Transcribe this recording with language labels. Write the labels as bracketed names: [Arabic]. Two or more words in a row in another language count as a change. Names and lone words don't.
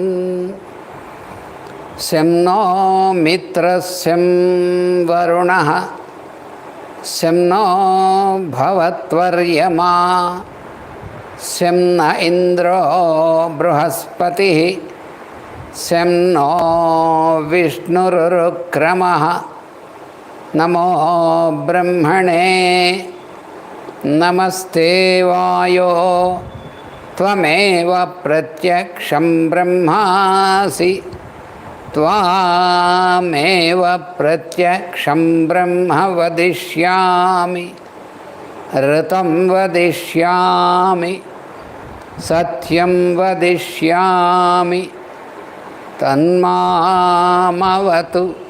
[Sanskrit] शं नो मित्रः शं वरुणः शं नो भवत्वर्यमा शं न इन्द्रो बृहस्पतिः शं नो विष्णुरुरुक्रमः नमो ब्रह्मणे नमस्ते वायो त्वमेव प्रत्यक्षं ब्रह्मासि त्वामेव प्रत्यक्षं ब्रह्म वदिष्यामि ऋतं वदिष्यामि सत्यं वदिष्यामि तन्मामवतु